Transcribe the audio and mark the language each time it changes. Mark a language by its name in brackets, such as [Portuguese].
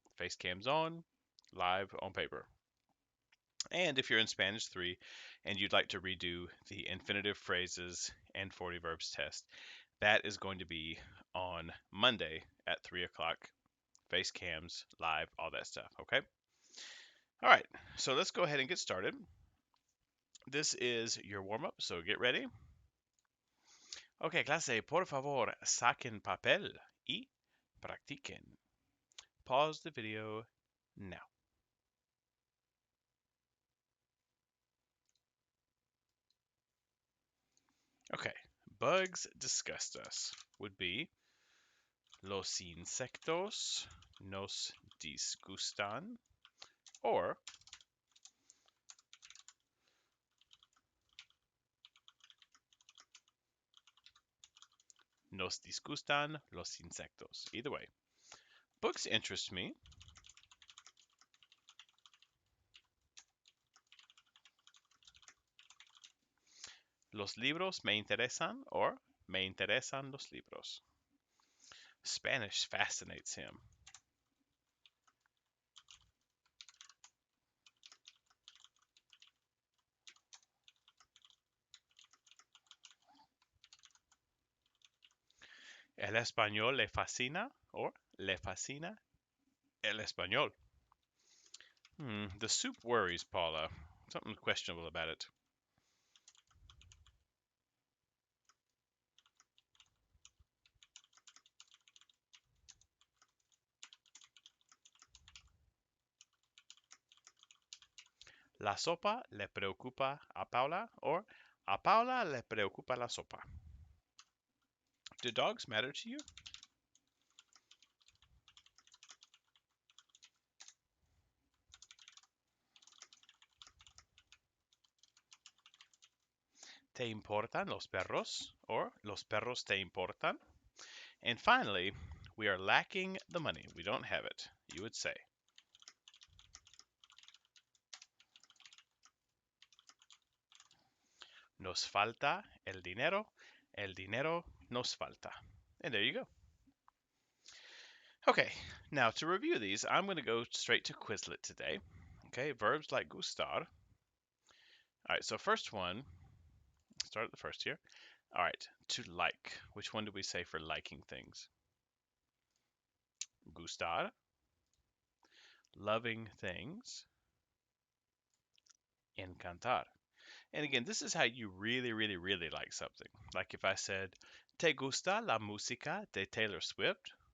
[English] Face cams on, live on paper. And if you're in Spanish 3 and you'd like to redo the infinitive phrases and 40 verbs test, that is going to be on Monday at 3 o'clock. Face cams, live, all that stuff. Okay? All right. So let's go ahead and get started. This is your warm up, so get ready. [Spanish] Ok, clase, por favor, saquen papel y practiquen. [English] Pause the video now. Okay, bugs disgust us would be [Spanish] los insectos nos disgustan, or nos disgustan los insectos. [English] Either way, books interest me. [Spanish] Los libros me interesan, or me interesan los libros. [English] Spanish fascinates him. [Spanish] El español le fascina, or le fascina el español. [English] The soup worries Paula. Something questionable about it. [Spanish] La sopa le preocupa a Paula, or a Paula le preocupa la sopa. [English] Do dogs matter to you? [Spanish] ¿Te importan los perros? Or los perros te importan? [English] And finally, we are lacking the money. We don't have it. You would say. [Spanish] Nos falta el dinero nos falta. [English] And there you go. Okay, now to review these, I'm going to go straight to Quizlet today. Okay, verbs like gustar. All right, so first one, start at the first here. All right, to like. Which one do we say for liking things? Gustar. Loving things. Encantar. And again, this is how you really, really, really like something. Like if I said, [Spanish] ¿Te gusta la música de Taylor Swift?